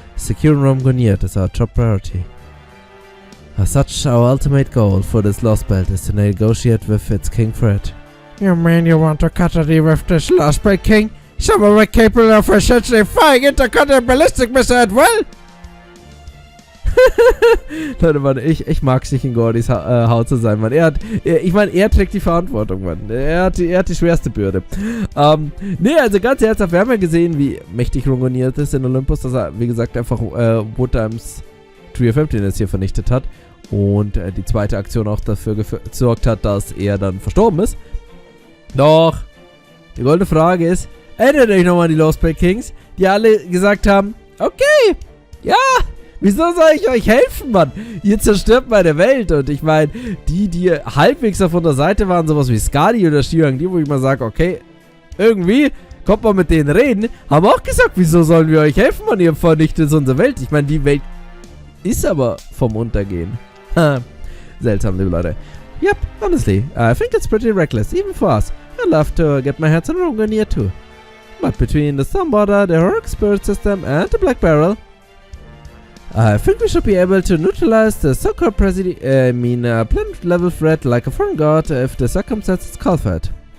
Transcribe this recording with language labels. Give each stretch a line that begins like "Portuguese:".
English: Securing Romgoniat is our top priority. As such, our ultimate goal for this Lostbelt is to negotiate with its king for it. You mean you want to cut a deal with this Lostbelt king? Someone capable of essentially firing intercontinental ballistic missile at will?
German: Leute, Mann, ich mag's nicht in Gordys Haut zu sein, Mann. Er trägt die Verantwortung, Mann. Er hat die schwerste Bürde. Nee, also ganz ernsthaft, wir haben ja gesehen, wie mächtig Romgoniat ist in Olympus, dass er, wie gesagt, einfach Woodtimes Tree of Emptiness hier vernichtet hat. Und die zweite Aktion auch dafür gesorgt hat, dass er dann verstorben ist. Doch, die goldene Frage ist, erinnert euch nochmal an die Lostbelt Kings, die alle gesagt haben, okay, ja, wieso soll ich euch helfen, Mann? Ihr zerstört meine Welt. Und ich meine, die halbwegs auf unserer Seite waren, sowas wie Skadi oder Shirang, die, wo ich mal sage, okay, irgendwie kommt man mit denen reden, haben auch gesagt, wieso sollen wir euch helfen, Mann? Ihr vernichtet unsere Welt. Ich meine, die Welt ist aber vom Untergehen. Seltsam, liebe Leute.
English: Yep, honestly, I think it's pretty reckless, even for us. I'd love to get my hands on Romgoniat too. But between the Stormborder, the Heroic Spirit System and the Black Barrel, I think we should be able to neutralize the so-called planet-level threat like a foreign god if the circumstances call for it.